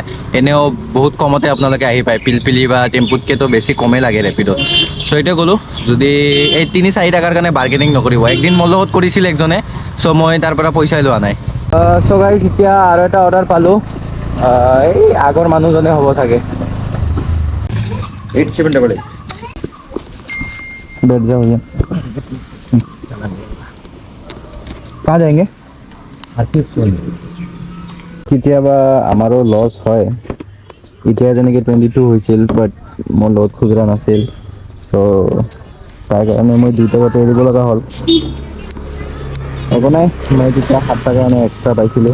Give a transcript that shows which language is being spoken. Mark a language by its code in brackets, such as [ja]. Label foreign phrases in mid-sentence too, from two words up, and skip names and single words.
[as] এনেও বহুত কমতে আপোনালোকে আহি পায়, পিলপিলি বা টেম্পুতকৈতো বেছি কমেই লাগে ৰেপিডত। চ' এইটোৱে ক'লোঁ, যদি এই 3-4 টকাৰ কাৰণে বাৰ্গেনিং নকৰিব। একদিন মোৰ লগত কৰিছিল একজনে, চ' মই তাৰ পৰা পইচাই লোৱা নাই। চ' গাইজ এতিয়া আৰু এটা অৰ্ডাৰ পালোঁ, এই আগৰ মানুহজনে হ'ব চাগে। [hi] 8788 बैठ जाओ भैया। कहाँ जाएंगे? [as] কেতিয়াবা আমাৰো লছ হয়। এতিয়া যেনেকৈ 22 হৈছিল, বাট মোৰ লগত খুচৰা নাছিল। চ' তাৰ কাৰণে মই 2 টকাটো এৰিব লগা হ'ল। একো নাই, মই তেতিয়া 7 টকা কাৰণে এক্সট্ৰা পাইছিলোঁ।